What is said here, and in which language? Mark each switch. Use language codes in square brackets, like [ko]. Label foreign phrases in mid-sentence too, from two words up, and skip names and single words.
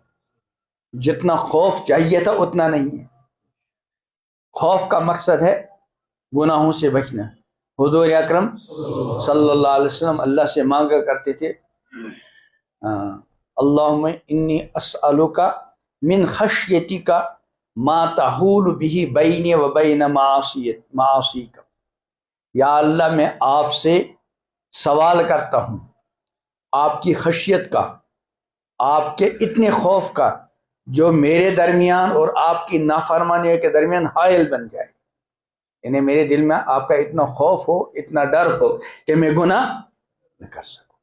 [ur] جتنا خوف چاہیے تھا اتنا نہیں ہے۔ خوف کا مقصد ہے گناہوں سے بچنا۔ حضور اکرم [ar] صلی اللہ علیہ وسلم [ur] اللہ سے مانگا کرتے تھے، [ar] اللہم انی اسألک من خشیتک ما تحول به بینی و بین معاصیک، [ur] یا اللہ میں آپ سے سوال کرتا ہوں آپ کی خشیت کا، آپ کے اتنے خوف کا جو میرے درمیان اور آپ کی نافرمانیوں کے درمیان حائل بن جائے، یعنی میرے دل میں آپ کا اتنا خوف ہو، اتنا ڈر ہو کہ میں گناہ نہ کر سکوں۔